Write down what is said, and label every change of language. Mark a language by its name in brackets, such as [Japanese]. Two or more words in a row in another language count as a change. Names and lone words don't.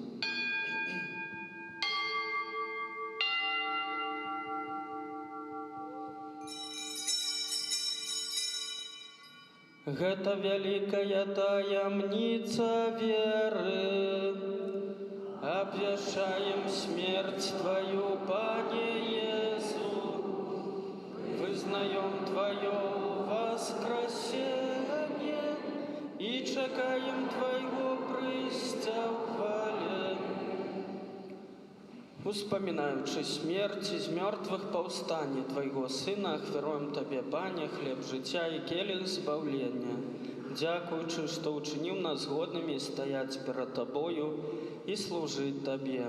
[Belarusian] Гэта вялікая таямніца веры, абвяшчаем смерць Тваю, Пане Езу, вызнаем Твое воскресенье и чакаем Твоего прыйсця ў хвале. Успамінаючы смерць з мёртвых паўстанне Твайго Сына, ахвяруем Табе, Пане, хлеб жыцця і келіх збаўлення, дзякуючы, што ўчыніў нас годнымі стаяць перад Табою і служыць Табе.